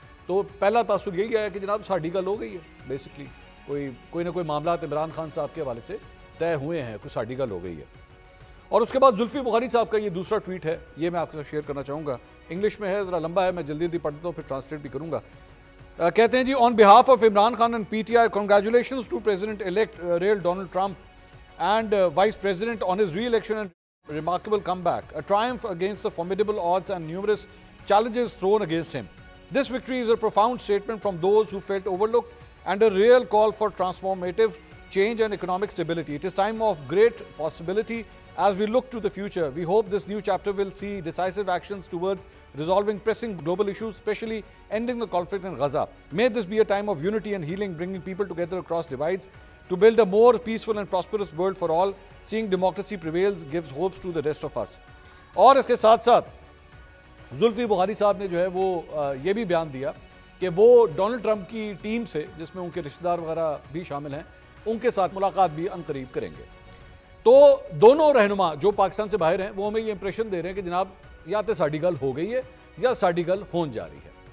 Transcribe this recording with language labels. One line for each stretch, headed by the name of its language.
Hindi: तो पहला तासुर यही आया कि जनाब साड़ी गल हो गई है, बेसिकली कोई ना कोई मामला इमरान खान साहब के हवाले से तय हुए हैं, कुछ साड़ी गल हो गई है। और उसके बाद जुल्फी बुखारी साहब का ये दूसरा ट्वीट है, ये मैं आपके साथ शेयर करना चाहूँगा। इंग्लिश में है, ज़रा लंबा है, मैं जल्दी जल्दी पढ़ता हूँ फिर ट्रांसलेट भी करूँगा। कहते हैं जी,
English: On behalf of Imran Khan and PTI, congratulations to president elect real Donald Trump and Vice President on his re-election and remarkable comeback, a triumph against the formidable odds and numerous challenges thrown against him. This victory is a profound statement from those who felt overlooked and a real call for transformative change and economic stability. It is time of great possibility as we look to the future. We hope this new chapter will see decisive actions towards resolving pressing global issues, especially ending the conflict in Gaza. May this be a time of unity and healing, bringing people together across divides to build a more peaceful and prosperous world for all. Seeing democracy prevails gives hopes to the rest of us.
Hindi: और इसके साथ साथ जुल्फी बुखारी साहब ने जो है वो ये भी बयान दिया कि वो डोनाल्ड ट्रंप की टीम से, जिसमें उनके रिश्तेदार वगैरह भी शामिल हैं, उनके साथ मुलाकात भी अनकरीब करेंगे। तो दोनों रहनुमा जो पाकिस्तान से बाहर हैं वो हमें ये इंप्रेशन दे रहे हैं कि जनाब या तो साड़ी गल हो गई है या साड़ी गल होने जा रही है।